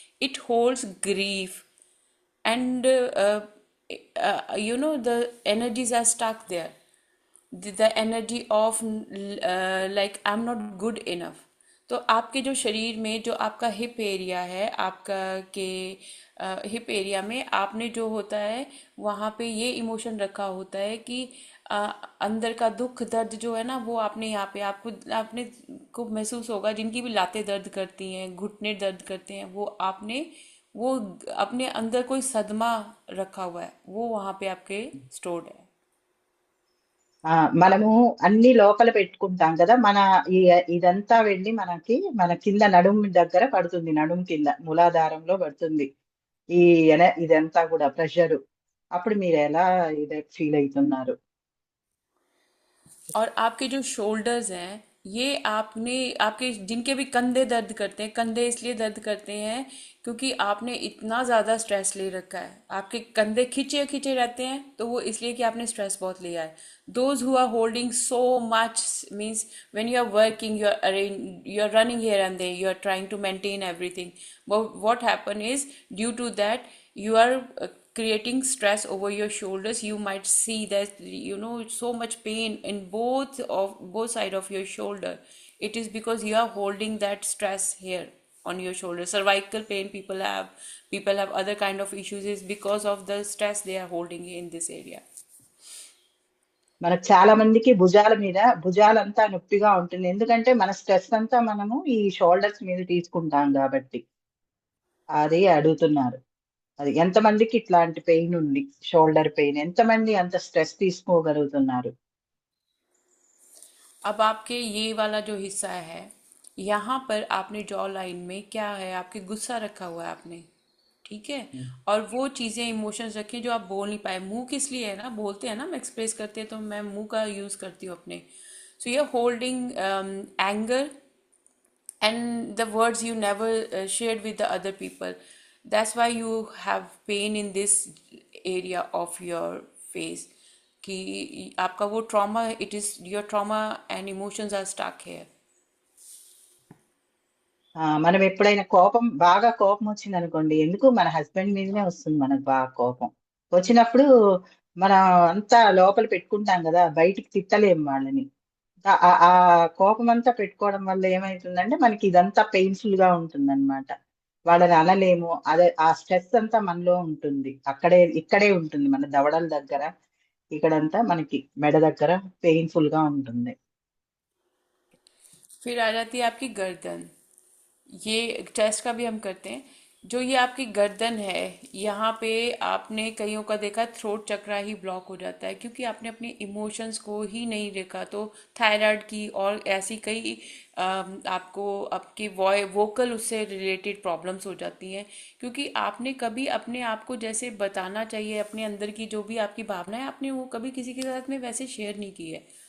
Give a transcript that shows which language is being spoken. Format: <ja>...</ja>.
<en>It holds grief, and the energies are stuck there. The energy of like I'm not good enough.</en> <hi>तो आपके जो शरीर में जो आपका हिप एरिया है, आपका के हिप एरिया में आपने जो होता है वहाँ पे ये इमोशन रखा होता है कि अ, अंदर का दुख दर्द जो है ना, वो आपने यहाँ पे आपको आपने को महसूस होगा। जिनकी भी लातें दर्द करती हैं, घुटने दर्द करते हैं, वो आपने वो अपने अंदर कोई सदमा रखा हुआ है, वो वहाँ पे आपके स्टोर्ड है।</hi> <te>ఆ మనము అన్ని లోపల పెట్టుకుంటాం కదా, మన ఈ ఇదంతా వెళ్ళి మన కింద నడుము దగ్గర పడుతుంది, నడుము కింద మూలాధారంలో పడుతుంది. ఈ ఇదంతా కూడా ప్రెషర్. అప్పుడు మీరు ఎలా ఇది ఫీల్ అవుతున్నారు?</te> <hi>और आपके जो शोल्डर्स हैं, ये आपने आपके जिनके भी कंधे दर्द करते हैं, कंधे इसलिए दर्द करते हैं क्योंकि आपने इतना ज़्यादा स्ट्रेस ले रखा है। आपके कंधे खिंचे खिंचे रहते हैं, तो वो इसलिए कि आपने स्ट्रेस बहुत लिया है।</hi> <en>Those who are holding so much means when you are working, you are running here and there, you are trying to maintain everything. what happen is, due to that, you are creating stress over your shoulders. You might see that, so much pain in both side of your shoulder. It is because you are holding that stress here on your shoulder. Cervical pain people have other kind of issues is because of the stress they are holding in this area.</en> <te>మనకు చాలా మందికి భుజాలంతా నొప్పిగా ఉంటుంది, ఎందుకంటే మన stress అంతా మనము ఈ షోల్డర్స్ మీద తీసుకుంటాం కాబట్టి. అది అడుగుతున్నారు. అది ఎంతమందికి ఇట్లాంటి పెయిన్ ఉంది, షోల్డర్ పెయిన్, ఎంతమంది అంత స్ట్రెస్ తీసుకోగలుగుతున్నారు?</te> <hi>अब आपके ये वाला जो हिस्सा है, यहाँ पर आपने जॉ लाइन में क्या है, आपके गुस्सा रखा हुआ है आपने। ठीक है। और वो चीज़ें इमोशंस रखे जो आप बोल नहीं पाए। मुंह किस लिए है ना, बोलते हैं ना, हम एक्सप्रेस करते हैं, तो मैं मुंह का यूज़ करती हूँ अपने।</hi> <en>So ये holding anger and the words you never shared with the other people. That's why you have pain in this area of your face,</en> <hi>कि आपका वो</hi> <en>trauma, it is your trauma and emotions are stuck here.</en> <te>మనం ఎప్పుడైనా బాగా కోపం వచ్చింది అనుకోండి, ఎందుకు మన హస్బెండ్ మీదనే వస్తుంది మనకు బాగా కోపం వచ్చినప్పుడు, మనం అంతా లోపల పెట్టుకుంటాం కదా, బయటికి తిట్టలేము వాళ్ళని. ఆ కోపం అంతా పెట్టుకోవడం వల్ల ఏమైతుందంటే మనకి ఇదంతా పెయిన్ఫుల్ గా ఉంటుంది అనమాట. వాళ్ళని అనలేము, అదే ఆ స్ట్రెస్ అంతా మనలో ఉంటుంది, ఇక్కడే ఉంటుంది, మన దవడల దగ్గర, ఇక్కడంతా మనకి మెడ దగ్గర పెయిన్ఫుల్ గా ఉంటుంది.</te> <hi>फिर आ जाती है आपकी गर्दन। ये चेस्ट का भी हम करते हैं। जो ये आपकी गर्दन है, यहाँ पे आपने कईयों का देखा थ्रोट चक्रा ही ब्लॉक हो जाता है, क्योंकि आपने अपने इमोशंस को ही नहीं देखा। तो थायराइड की और ऐसी कई आपको आपकी वोकल उससे रिलेटेड प्रॉब्लम्स हो जाती हैं, क्योंकि आपने कभी अपने आप को जैसे बताना चाहिए, अपने अंदर की जो भी आपकी भावना है, आपने वो कभी किसी के साथ में वैसे शेयर नहीं की है।</hi>